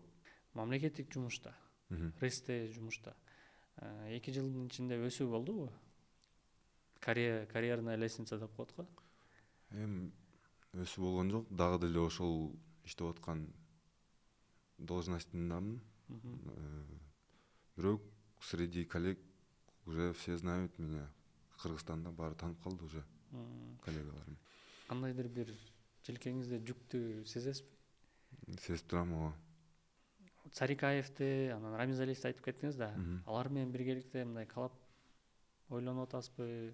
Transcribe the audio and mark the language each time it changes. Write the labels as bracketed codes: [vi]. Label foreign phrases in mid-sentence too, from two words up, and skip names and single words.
[ky] Мамлекеттик жумушта, РСТ жумушта 2 жылдын ичинде өсүү болдубу? [ru] Карьерная лестница [ky] деп коет го. Өсүү болгон жок, дагы деле ошол иштеп аткан должностьмдамын. [ru] Бирок среди коллег уже все знают меня. [ky] Кыргызстанда баары таанып калды уже коллегаларым. Кандайдыр бир желкеңизде жүктү сезесизби? Сезип турам, ооба. Царикаевди, анан Рамизалиевди айтып кеттиңиз да. Алар менен биргеликте мындай коллаб ойлонуп атасызбы?